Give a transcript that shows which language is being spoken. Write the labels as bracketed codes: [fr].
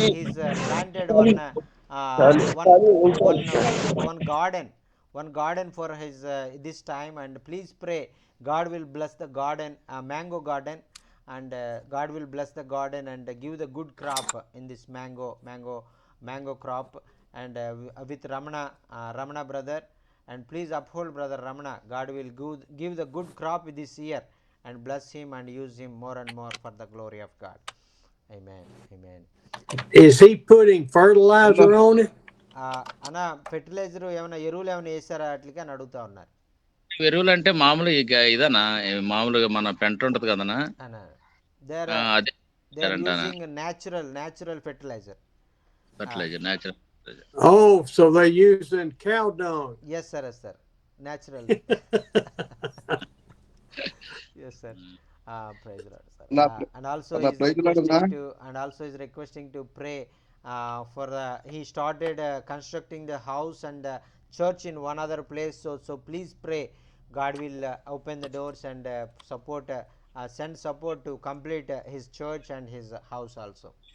[en] He's planted one garden, one garden for his this time, and please pray God will bless the garden, mango garden, and God will bless the garden and give the good crop in this mango crop and with Ramana brother, and please uphold brother Ramana. God will give the good crop this year and bless him and use him more and more for the glory of God. Amen. Amen. Is he putting fertilizer on it? [te] అన్న fertiliser ఏమైనా ఎరువులు ఏమైనా వేసారా అట్లకి అని అడుగుతా ఉన్నారు. ఎరువులు అంటే మామూలు ఇదనా, మామూలుగా మన పెంట ఉంటది కదనా, [en] అన్న they are using natural fertiliser. Natural. Oh, so they're using cow dung. Yes sir, natural. Yes sir. Praise the Lord, sir. And also is requesting to pray for he started constructing the house and church in one other place, so please pray God will open the doors and support send support to complete his church and his house also.